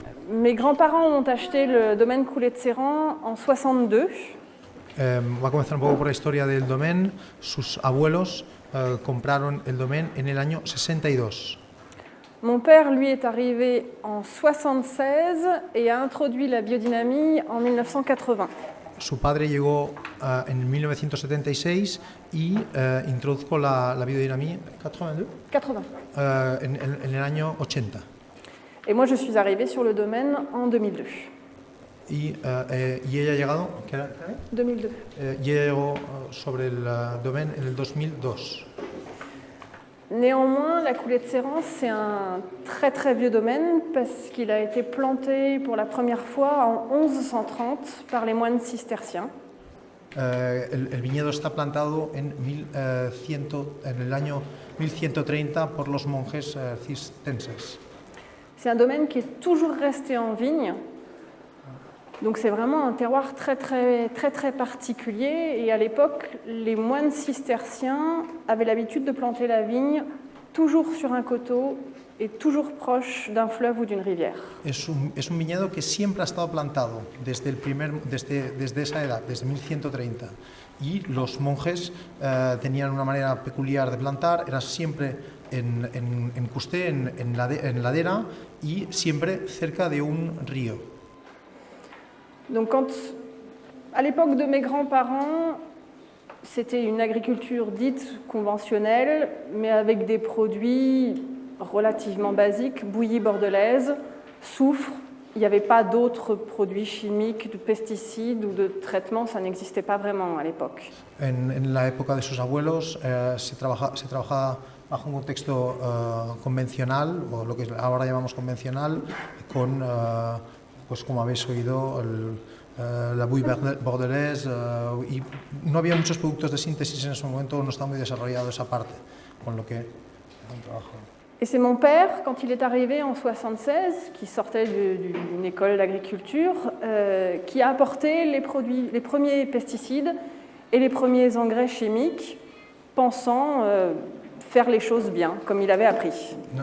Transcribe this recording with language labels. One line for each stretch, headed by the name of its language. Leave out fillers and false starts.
French: Mes grands-parents ont acheté le domaine Coulet-de-Sérent en 62.
Spanish: Va a comenzar un poco por la historia del domaine. Sus abuelos compraron el domaine en el año 62.
French: Mon père, lui, est arrivé en 76 et a introduit la biodynamie en 1980.
Spanish: Su padre llegó en 1976 y introdujo la biodynamie
French: 80.
Spanish: En el año 80.
French: Et moi, je suis arrivée sur le domaine en 2002.
Spanish: Y ella ha llegado, ¿qué era?
French: 2002.
Spanish: Y ella llegó sobre el domaine en el 2002.
French: Néanmoins, la Coulet-de-Sérent, c'est un très très vieux domaine parce qu'il a été planté pour la première fois en 1130 par les moines cisterciens.
Spanish: El viñedo está plantado en el año 1130 por los monjes cistercienses.
French: C'est un domaine qui est toujours resté en vigne. Donc c'est vraiment un terroir très très très très particulier. Et à l'époque, les moines cisterciens avaient l'habitude de planter la vigne toujours sur un coteau et toujours proche d'un fleuve ou d'une rivière.
Spanish: Es un viñedo que siempre ha estado plantado desde esa edad, desde 1130. Y los monjes tenían una manera peculiar de plantar, era siempre en custé, en ladera y siempre cerca de un río.
French: Donc à l'époque de mes grands-parents, c'était une agriculture dite conventionnelle, mais avec des produits relativement basiques, bouillie bordelaise, soufre. Il n'y avait pas d'autres produits chimiques, de pesticides ou de traitements, ça n'existait pas vraiment à l'époque.
Spanish: En la época de sus abuelos se trabajaba bajo un contexto convencional, o lo que ahora llamamos convencional, con, pues como habéis oído, la bouillie bordelaise, y no había muchos productos de síntesis en ese momento, no estaba muy desarrollado esa parte, con lo que un trabajo.
French: Et c'est mon père, quand il est arrivé en 76, qui sortait d'une école d'agriculture, qui a apporté les premiers pesticides et les premiers engrais chimiques, pensant faire les choses bien, comme il avait appris.